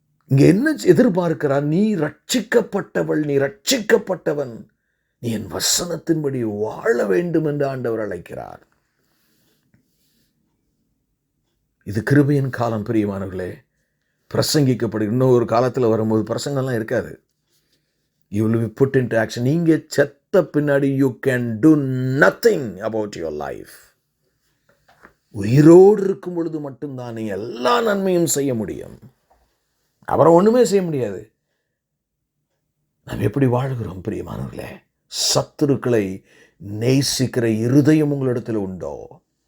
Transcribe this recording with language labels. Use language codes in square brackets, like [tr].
[ta] இங்க என்ன எதிர்பார்க்கிறார்? நீ ரட்சிக்கப்பட்டவள், நீ ரட்சிக்கப்பட்டவன், நீ என் வசனத்தின்படி வாழ வேண்டும் என்று ஆண்டவர் அழைக்கிறார். இது கிருபையின் காலம் பிரியமானவர்களே. பிரசங்கிக்கப்படும் இன்னும் ஒரு காலத்தில் வரும்போது பிரசங்கம்லாம் இருக்காது. [en] You will be put into action. [ta] நீங்க செத்த பின்னாடி [en] you can do nothing about your life. [ta] உயிரோடு இருக்கும் பொழுது மட்டும்தான் நீ எல்லா நன்மையும் செய்ய முடியும். அப்புறம் ஒண்ணுமே செய்ய முடியாது. நாம் எப்படி வாழ்கிறோம் பிரியமானவர்களே? சத்துருக்களை நேசிக்கிற இருதயம் உங்களிடத்தில் உண்டோ?